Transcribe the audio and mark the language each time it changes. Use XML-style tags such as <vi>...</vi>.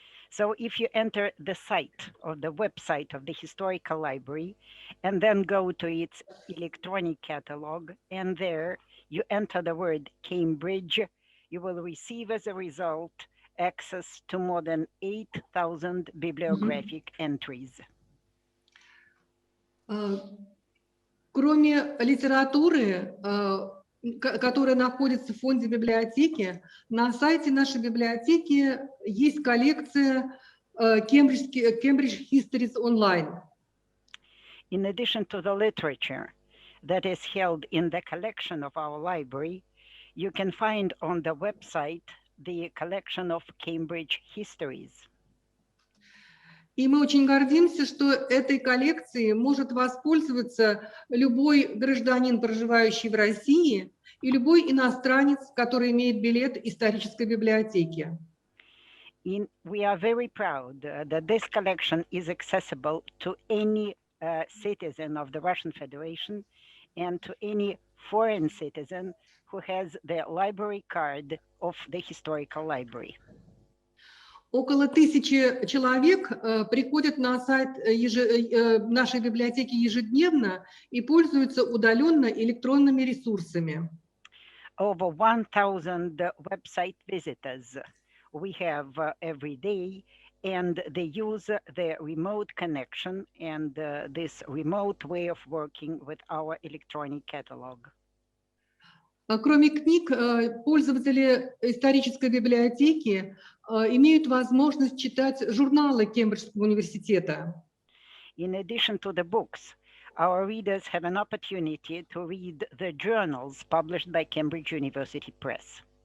<en>So if you enter the site or the website of the historical library and then go to its electronic catalog and there you enter the word Cambridge, you will receive as a result access to more than 8,000 bibliographic entries.</en> <ru>Кроме литературы, которая находится в фонде библиотеки, на сайте нашей библиотеки есть коллекция Cambridge Histories Online.</ru> <en>In addition to the literature that is held in the collection of our library, you can find on the website the collection of Cambridge Histories.</en> <ru>И мы очень гордимся, что этой коллекцией может воспользоваться любой гражданин, проживающий в России, и любой иностранец, который имеет билет исторической библиотеки.</ru> <en>We are very proud that this collection is accessible to any citizen of the Russian Federation and to any foreign citizen who has the library card of the historical library.</en> <ru>Около 1000 человек приходят на сайт нашей библиотеки ежедневно и пользуются удаленно электронными ресурсами.</ru> <en>Over 1000 website visitors we have every day, and they use the remote connection and this remote way of working with our electronic catalog.</en> <ru>Кроме книг, пользователи исторической библиотеки имеют возможность читать журналы Кембриджского университета.</ru> <en>In addition to the books, our readers have an opportunity to read the journals published by Cambridge University Press.</en>